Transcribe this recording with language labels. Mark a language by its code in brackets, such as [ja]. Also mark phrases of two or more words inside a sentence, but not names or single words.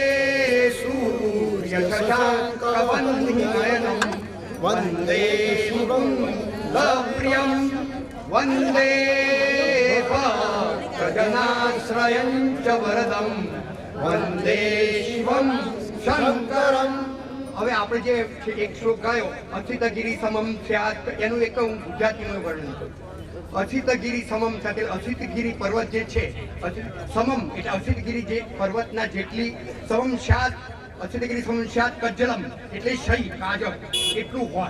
[sa] सूर्यशशाङ्कवह्निनयनं वंदे शिवं लप्रियं वंदे भक्तजनाश्रयं च वरदं वंदे शिवं शंकरं। [gu] હવે આપણે જે એક શ્લોક ગાયો [sa] અસિતગીરી સમમ સ્યાત [gu] એનું એક હું ગુજરાતીનું વર્ણન કરું. [sa] અસિતગીરી સમમ [gu] સાથે અસિતગીરી પર્વત જે છે સમમ એટલે અસિતગીરી જે પર્વતના જેટલી [sa] સમમ સ્યાત અસિતગીરી સમમ સ્યાત કજ્જલમ [gu] એટલે શૈ કાજળ એટલું હોય.